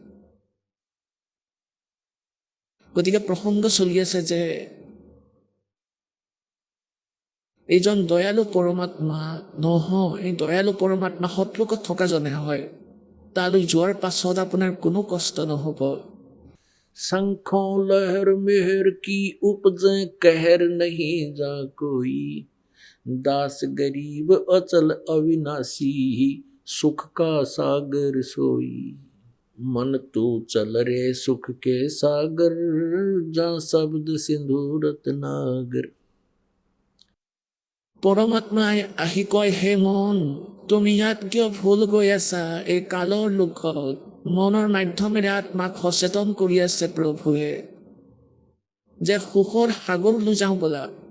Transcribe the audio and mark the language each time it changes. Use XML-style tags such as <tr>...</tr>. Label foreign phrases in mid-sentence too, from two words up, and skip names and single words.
<as>গতিকে প্ৰসংগ চলি আছে যে এইজন দয়ালু পৰমাত্মা নহয়, এই দয়ালু পৰমাত্মা সৎলোকত থকা জনে হয়। তালৈ যোৱাৰ পাছত আপোনাৰ কোনো কষ্ট নহ'ব।</as> <hi>शंखों लहर मेहर की उपजे कहर नहीं जा कोई, दास गरीब अचल अविनाशी सुख का सागर सोई। मन तो चल रे सुख के सागर, जा शब्द सिंधु रत्नागर।</hi> <as>পৰমাত্মাই আহি কয়, হে মন, তুমি ইয়াত কিয় ভুল গৈ আছা? এই কালৰ লোকত মনৰ মাধ্যমেৰে আত্মাক সচেতন কৰি আছে প্ৰভুৱে যে সুখৰ সাগৰলৈ যাওঁ ব'লা।</as>